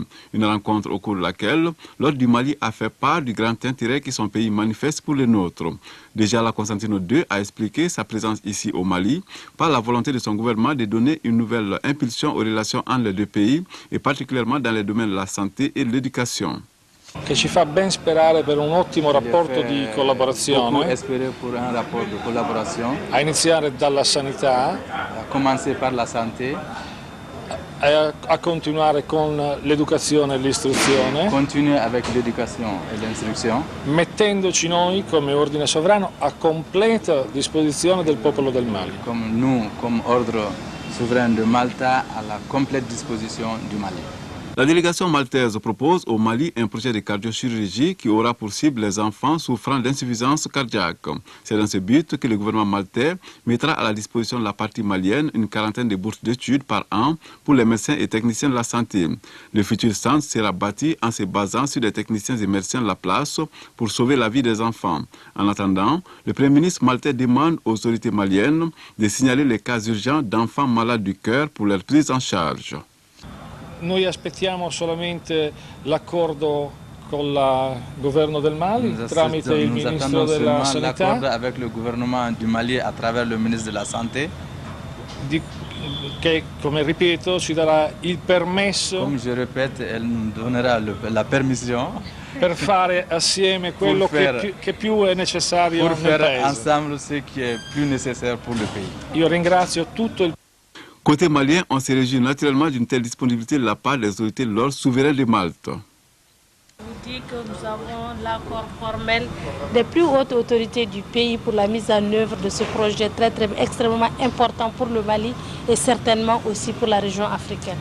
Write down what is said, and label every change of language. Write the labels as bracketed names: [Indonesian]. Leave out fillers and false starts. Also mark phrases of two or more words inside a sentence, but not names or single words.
[French] Une rencontre au cours de laquelle l'ordre du Mali a fait part du grand intérêt que son pays manifeste pour le nôtre. Djala Constantino II a expliqué sa présence ici au Mali par la volonté de son gouvernement de donner une nouvelle impulsion aux relations entre les deux pays et particulièrement dans les domaines de la santé et de l'éducation. [Italian] Che ci fa ben sperare per un ottimo rapporto di collaborazione, a iniziare dalla sanità, [French] a commencer par la santé, [Italian] a continuare con l'educazione e l'istruzione, [French] continuer avec l'éducation et l'instruction, [Italian] mettendoci noi come ordine sovrano a completa disposizione del popolo del Mali. [French] Comme nous, comme ordre souverain de Malta, à la complète disposition du Mali. La délégation maltaise propose au Mali un projet de cardiochirurgie qui aura pour cible les enfants souffrant d'insuffisance cardiaque. C'est dans ce but que le gouvernement maltais mettra à la disposition de la partie malienne une quarantaine de bourses d'études par an pour les médecins et techniciens de la santé. Le futur centre sera bâti en se basant sur des techniciens et médecins de la place pour sauver la vie des enfants. En attendant, le Premier ministre maltais demande aux autorités maliennes de signaler les cas urgents d'enfants malades du cœur pour leur prise en charge. [Italian] Noi aspettiamo solamente l'accordo con il governo del Mali tramite il ministro della Sanità. [French] L'accordo avec le gouvernement du Mali à travers le ministre de la Santé. [Italian] Che, come ripeto, ci darà il permesso. [French] Come je répète, elle nous donnera la permission. [Italian] Per fare assieme quello che più è necessario nel paese. [French] Pour faire ensemble ce qui est plus nécessaire pour le pays. [Italian] Io ringrazio tutto il [French] Côté malien, on se réjouit naturellement d'une telle disponibilité de la part des autorités de l'ordre souverain de Malte. Je vous dis que nous avons l'accord formel des plus hautes autorités du pays pour la mise en œuvre de ce projet extrêmement important pour le Mali et certainement aussi pour la région africaine.